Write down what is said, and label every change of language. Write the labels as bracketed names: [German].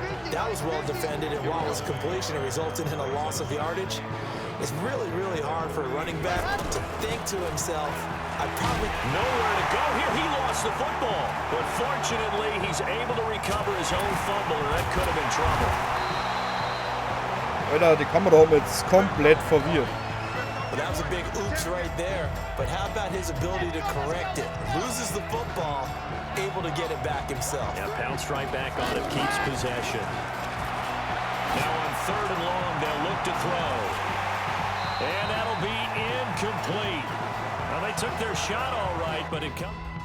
[English] That was well defended, and while his completion resulted in a loss of yardage, it's really, really hard for a running back to think to himself, I probably... Nowhere to go here. He lost the football. But fortunately, he's able to recover his own fumble, or that could have been trouble. [German] Alter, die Kamera oben jetzt komplett verwirrt. [English] Well, that was a big oops right there. But how about his ability to correct it? Loses the football, able to get it back himself. Yeah, pounced right back on it, keeps possession. Now on 3rd and long, they'll look to throw. And that'll be incomplete. Now they took their shot all right, but it comes...